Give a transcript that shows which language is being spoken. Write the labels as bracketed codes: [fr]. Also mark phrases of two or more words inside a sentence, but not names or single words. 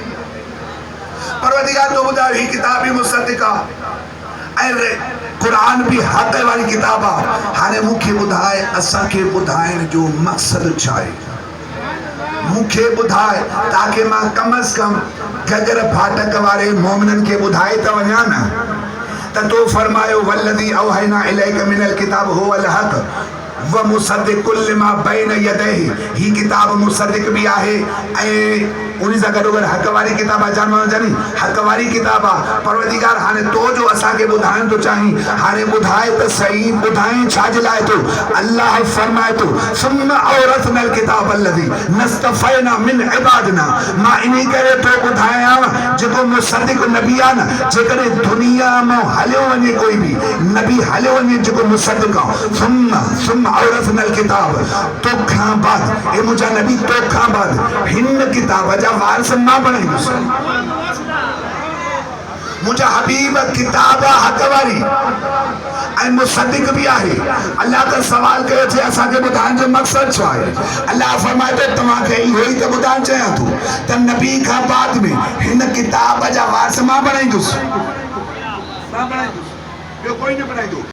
[sd] परवरदिगार तो ॿुधायो ही किताब भी मुसद्दिक़ आहे ऐं क़ुरान भी हक़ वारी किताब आहे। हाणे मूंखे ॿुधाए असांखे ॿुधाइण जो मक़सदु छा आहे? मूंखे ॿुधाए ताकि मां कम अज़ कम गगर फाटक वारे मोमिननि खे ॿुधाए त वञा न त तो फरमायो [ar] والذي أوحينا إليك من الكتاب هو الحق ومصدق لما بين يديه. [sd] ही किताब मुसद्दिक़ भी आहे ऐं उन सां गॾोगॾु हक़ वारी किताब आहे। जानी हक़ वारी किताब आहे। परवरदिगार हाणे तो जो असांखे ॿुधाइण थो चाहीं, हाणे ॿुधाए त सही, ॿुधाए छाजे लाइ थो? अल्लाह फरमाए थो [ar] ثم أورثنا الكتاب الذين اصطفينا من عبادنا. [sd] मां इन करे थो ॿुधायां जेको मुसद्दिक़ नबी आहे न, जेकॾहिं दुनिया में हलियो वञे कोई भी नबी हलियो वञे जेको मुसद्दिक़ आहे, [ar] ثم أورثنا الكتاب, [sd] तोखां बाद ए मुंहिंजा नबी तोखां बाद हिन किताब जा वारिस मां बणाईंदुसि। मुझा हबीब किताब हक वारी ऐं मुसद्दिक भी आहे। अल्लाह का सवाल कयो थे असा के बुधान जो मकसद छो आहे। अल्लाह फरमाए तो तमा के इहो ही तो बुधान चाहे तू त नबी का बाद में इन किताब जा वारिस मां बणाईंदुसि। मां बणाईंदुसि, ॿियो कोई न बणाईंदो।